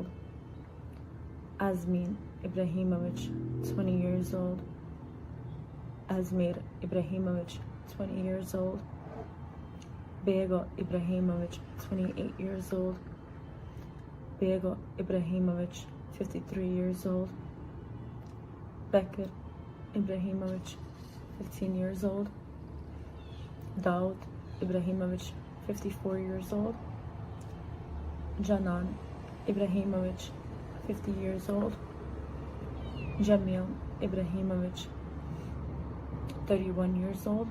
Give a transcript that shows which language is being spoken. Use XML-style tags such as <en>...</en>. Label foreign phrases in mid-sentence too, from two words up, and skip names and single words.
<en>Azmin Ibrahimović, 20 years old. Azmir Ibrahimović, 20 years old. Bego Ibrahimović, 28 years old. Bego Ibrahimović, 53 years old. Bekir Ibrahimovic, 15 years old. Daud Ibrahimovic, 54 years old. Canan Ibrahimovic, 50 years old. Jamil Ibrahimovic, 31 years old.</en>